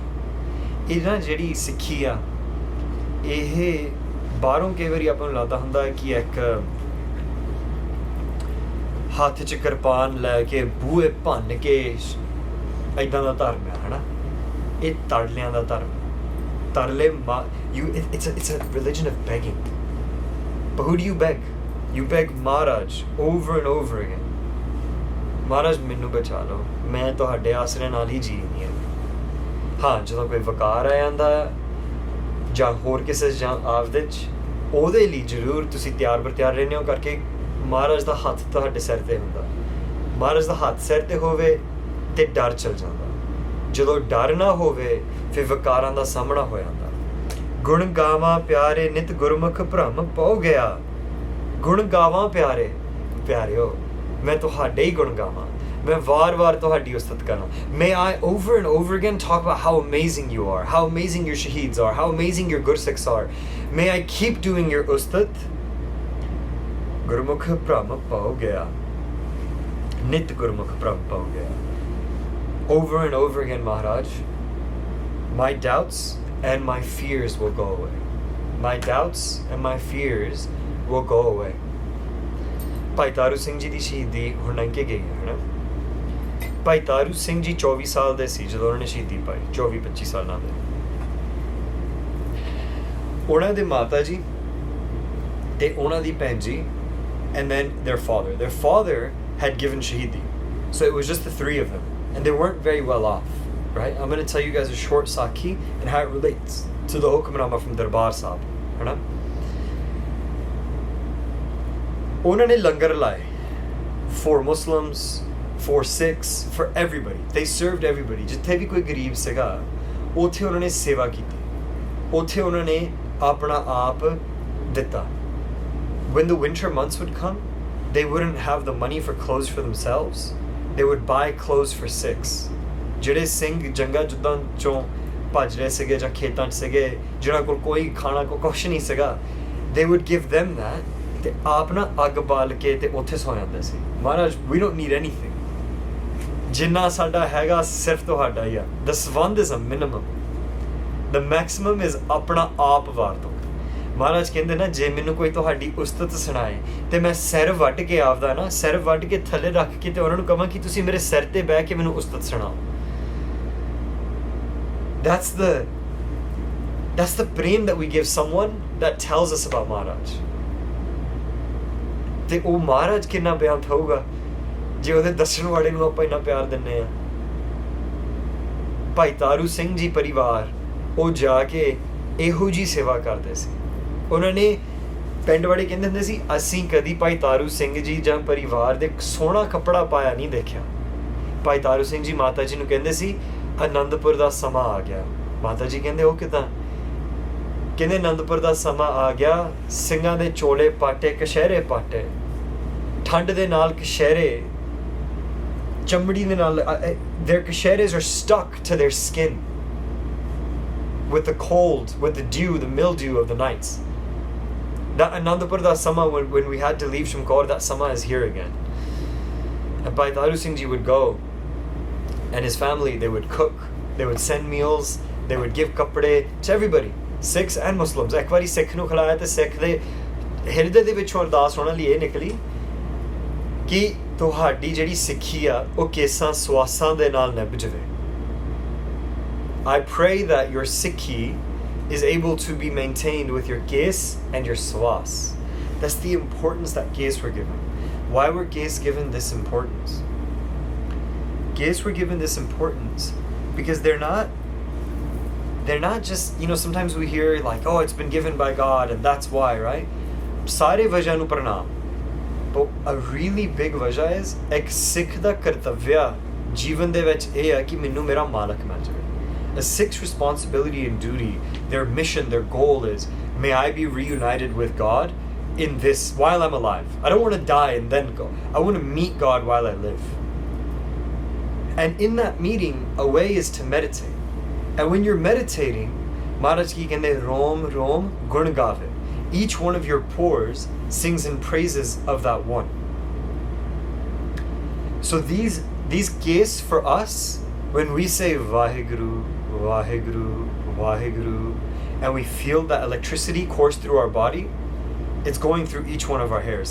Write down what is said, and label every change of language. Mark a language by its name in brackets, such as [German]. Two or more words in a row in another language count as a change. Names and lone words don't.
[Punjabi] ਇਹ ਨਾ ਜਿਹੜੀ ਸਿੱਖੀ ਆ, ਇਹ ਬਾਹਰੋਂ ਕਈ ਵਾਰੀ ਆਪਾਂ ਨੂੰ ਲੱਗਦਾ ਹੁੰਦਾ ਹੈ ਕਿ ਇੱਕ ਹੱਥ 'ਚ ਕਿਰਪਾਨ ਲੈ ਕੇ ਬੂਹੇ ਭੰਨ ਕੇ ਇੱਦਾਂ ਦਾ ਧਰਮ ਹੈ, ਹੈ ਨਾ। ਇਹ ਤਰਲਿਆਂ ਦਾ ਧਰਮ। ਤਰਲੇ [English] it's a religion of begging. But who do you beg? You beg Maharaj over and over again. [Punjabi] Maharaj ਮੈਨੂੰ ਬਚਾ ਲਓ, ਮੈਂ ਤੁਹਾਡੇ ਆਸਰੇ ਨਾਲ ਹੀ ਜੀਣੀ ਹੈ। ਹਾਂ, ਜਦੋਂ ਕੋਈ ਵਕਾਰ ਆ ਜਾਂਦਾ ਜਾਂ ਹੋਰ ਕਿਸੇ ਜਾਂ ਆਪਦੇ 'ਚ, ਉਹਦੇ ਲਈ ਜ਼ਰੂਰ ਤੁਸੀਂ ਤਿਆਰ ਬਰ ਤਿਆਰ ਰਹਿੰਦੇ ਹੋ, ਕਰਕੇ ਮਹਾਰਾਜ ਦਾ ਹੱਥ ਤੁਹਾਡੇ ਸਿਰ 'ਤੇ ਹੁੰਦਾ। ਮਹਾਰਾਜ ਦਾ ਹੱਥ ਸਿਰ 'ਤੇ ਹੋਵੇ ਤੇ ਡਰ ਚਲ ਜਾਂਦਾ। ਜਦੋਂ ਡਰ ਨਾ ਹੋਵੇ ਫਿਰ ਵਕਾਰਾਂ ਦਾ ਸਾਹਮਣਾ ਹੋ ਜਾਂਦਾ। ਗੁਣ ਗਾਵਾਂ ਪਿਆਰੇ ਨਿਤ ਗੁਰਮੁਖ ਭ੍ਰਮ ਪਉ ਗਿਆ। ਗੁਣ ਗਾਵਾਂ ਪਿਆਰੇ, ਪਿਆਰਿਓ ਮੈਂ ਤੁਹਾਡੇ ਹੀ ਗੁਣ ਗਾਵਾਂ, ਮੈਂ ਵਾਰ-ਵਾਰ ਤੁਹਾਡੀ ਉਸਤਤ ਕਰਾਂ। [English] May I over and over again talk about how amazing you are, how amazing your shaheeds are, how amazing your gursikhs are. May I keep doing your ustat. [Punjabi] ਗੁਰਮੁਖ ਭ੍ਰਮ ਪਉ ਗਿਆ. ਨਿਤ ਗੁਰਮੁਖ ਭ੍ਰਮ ਪਉ ਗਿਆ. [English] Over and over again, Maharaj, my doubts and my fears will go away. My doubts and my fears will go away. [Punjabi] ਭਾਈ ਤਾਰੂ ਸਿੰਘ ਜੀ ਦੀ ਸ਼ਹੀਦੀ ਹੁਣ ਲੰਘ ਕੇ ਗਈ ਹੈ ਨਾ। ਭਾਈ ਤਾਰੂ ਸਿੰਘ ਜੀ 24 ਸਾਲ ਦੇ ਸੀ ਜਦੋਂ ਉਹਨਾਂ ਨੇ ਸ਼ਹੀਦੀ ਪਾਈ, 24-25 ਸਾਲਾਂ ਦੇ। ਉਹਨਾਂ ਦੇ ਮਾਤਾ ਜੀ ਤੇ ਉਹਨਾਂ ਦੀ ਭੈਣ ਜੀ, [English] and then their father had given shahidi, so it was just the three of them, and they weren't very well off, right? I'm going to tell you guys a short sakhi and how it relates to the hukmnama from Darbar Sahib, [Punjabi] ਹੈ ਨਾ। ਉਹਨਾਂ ਨੇ ਲੰਗਰ ਲਾਏ [English] for Muslims, for Sikhs, for everybody. They served everybody. [Punjabi] ਜਿੱਥੇ ਵੀ ਕੋਈ ਗਰੀਬ ਸੀਗਾ ਉੱਥੇ ਉਹਨਾਂ ਨੇ ਸੇਵਾ ਕੀਤੀ, ਉੱਥੇ ਉਹਨਾਂ ਨੇ ਆਪਣਾ ਆਪ ਦਿੱਤਾ। [English] When the winter months would come, they wouldn't have the money for clothes for themselves. They would buy clothes for Sikhs. [Punjabi] ਜਿਹੜੇ ਸਿੰਘ ਜੰਗਾਂ ਜੁੱਦਾਂ ਚੋਂ ਭੱਜ ਰਹੇ ਸੀਗੇ ਜਾਂ ਖੇਤਾਂ 'ਚ ਸੀਗੇ, ਜਿਹਨਾਂ ਕੋਲ ਕੋਈ ਖਾਣਾ ਕੁਛ ਨਹੀਂ ਸੀਗਾ, [English] they would give them that. [Punjabi] ਤੇ ਆਪ ਨਾ ਅੱਗ ਬਾਲ ਕੇ ਤੇ ਉੱਥੇ ਸੌ ਜਾਂਦੇ ਸੀ। ਮਹਾਰਾਜ, [English] we don't need anything. [Punjabi] ਜਿੰਨਾ ਸਾਡਾ ਹੈਗਾ ਸਿਰਫ ਤੁਹਾਡਾ ਹੀ ਆ। [English] The ਸਵੰਦ is a minimum. The maximum is [Punjabi] ਆਪਣਾ ਆਪ ਵਾਰ ਦੋ। ਮਹਾਰਾਜ ਕਹਿੰਦੇ ਨਾ, ਜੇ ਮੈਨੂੰ ਕੋਈ ਤੁਹਾਡੀ ਉਸਤਤ ਸੁਣਾਏ ਤੇ ਮੈਂ ਸਿਰ ਵੱਢ ਕੇ ਆਪਦਾ ਨਾ, ਸਿਰ ਵੱਢ ਕੇ ਥੱਲੇ ਰੱਖ ਕੇ ਤੇ ਉਹਨਾਂ ਨੂੰ ਕਹਾਂ ਕਿ ਤੁਸੀਂ ਮੇਰੇ ਸਿਰ ਤੇ ਬਹਿ ਕੇ ਮੈਨੂੰ ਉਸਤਤ ਸੁਣਾਓ। [English] That's the prem that we give someone that tells us about Maharaj. [Punjabi] ਤੇ ਉਹ ਮਹਾਰਾਜ ਕਿੰਨਾ ਬਿਆਨ ਹੋਊਗਾ ਜੇ ਉਹਦੇ ਦੱਸਣ ਵਾਲੇ ਨੂੰ ਆਪਾਂ ਇੰਨਾ ਪਿਆਰ ਦਿੰਦੇ ਆ। ਭਾਈ ਤਾਰੂ ਸਿੰਘ ਜੀ ਪਰਿਵਾਰ ਉਹ ਜਾ ਕੇ ਇਹੋ ਜੀ ਸੇਵਾ ਕਰਦੇ ਸੀ। ਉਹਨਾਂ ਨੇ ਪਿੰਡ ਵਾਲੇ ਕਹਿੰਦੇ ਹੁੰਦੇ ਸੀ, ਅਸੀਂ ਕਦੀ ਭਾਈ ਤਾਰੂ ਸਿੰਘ ਜੀ ਜਾਂ ਪਰਿਵਾਰ ਦੇ ਸੋਹਣਾ ਕੱਪੜਾ ਪਾਇਆ ਨਹੀਂ ਦੇਖਿਆ। ਭਾਈ ਤਾਰੂ ਸਿੰਘ ਜੀ ਮਾਤਾ ਜੀ ਨੂੰ ਕਹਿੰਦੇ ਸੀ, ਆਨੰਦਪੁਰ ਦਾ ਸਮਾਂ ਆ ਗਿਆ। ਮਾਤਾ ਜੀ ਕਹਿੰਦੇ, ਉਹ ਕਿੱਦਾਂ? ਕਹਿੰਦੇ, ਆਨੰਦਪੁਰ ਦਾ ਸਮਾਂ ਆ ਗਿਆ, ਸਿੰਘਾਂ ਦੇ ਚੋਲੇ ਪਾਟੇ, ਕਸ਼ਹਿਰੇ ਪਾਟੇ, ਠੰਡ ਦੇ ਨਾਲ ਕਸ਼ਹਿਰੇ, ਚਮੜੀ ਦੇ ਨਾਲ, [English] their kashheres are stuck to their skin with the cold, with the dew, the mildew of the nights. [Punjabi] That ਆਨੰਦਪੁਰ ਦਾ ਸਮਾਂ, [English] when we had to leave Shamkor, that Sama is here again. And Bhai Taru Singh Ji would go, and his family, they would cook, they would send meals, they would give kapde to everybody, Sikhs and Muslims. [Punjabi] ਇਕ ਵਾਰੀ ਸਿੱਖ ਨੂੰ ਖਿਲਾਇਆ ਤੇ ਸਿੱਖ ਦੇ ਹਿਰਦੇ ਦੇ ਵਿੱਚੋਂ ਅਰਦਾਸ ਹੋਣ ਲਈ ਇਹ ਨਿਕਲੀ ਕਿ ਤੁਹਾਡੀ ਜਿਹੜੀ ਸਿੱਖੀ ਆ ਉਹ ਕੇਸਾਂ ਸਵਾਸਾਂ ਦੇ ਨਾਲ ਨਿਭ ਜਾਵੇ। [English] I pray that your Sikhi is able to be maintained with your kes and your swas. That's the importance that kes were given. Why were kes given this importance? Kes were given this importance because they're not just, sometimes we hear like, oh, it's been given by God and that's why, right? [Punjabi] ਸਾਰੇ ਵਜ੍ਹਾ ਨੂੰ ਪ੍ਰਣਾਮ. [English] But a really big wajah is [Punjabi] ਇਕ ਸਿੱਖ ਦਾ ਕਰਤੱਵ ਜੀਵਨ ਦੇ ਵਿੱਚ ਇਹ ਹੈ ਕਿ ਮੈਨੂੰ ਮੇਰਾ ਮਾਲਕ ਮਿਲ ਜਾਵੇ। [English] A Sikh's responsibility and duty, their mission, their goal is, may I be reunited with God in this while I'm alive. I don't want to die and then go. I want to meet God while I live. And in that meeting, a way is to meditate. And when you're meditating, [Punjabi] ਮਹਾਰਾਜ ਕੀ ਕਹਿੰਦੇ ਰੋਮ ਰੋਮ ਗੁਣ ਗਾਵੇ. [English] each one of your pores sings in praises of that one. So these kesh for us, when we say Vaheguru, Vaheguru, Vaheguru, and we feel that electricity course through our body, it's going through each one of our hairs.